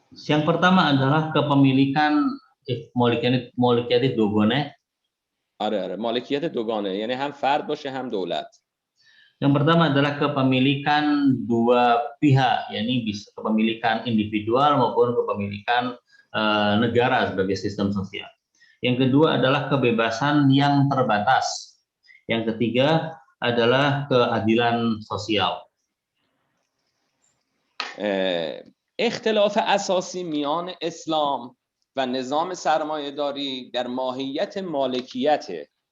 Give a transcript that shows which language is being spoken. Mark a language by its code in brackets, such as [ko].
[id] Yang pertama adalah kepemilikan [fa] مالکیت دوگانه. آره مالکیت دوگانه یعنی هم فرد باشه هم دولت. [id] Yang pertama adalah kepemilikan dua pihak, yakni bisa kepemilikan individual maupun kepemilikan negara sebagai sistem sosial. Yang kedua adalah kebebasan yang terbatas. Yang ketiga adalah keadilan sosial. [fa] اختلاف اساسی میان اسلام و نظام سرمایه‌داری در ماهیت مالکیته.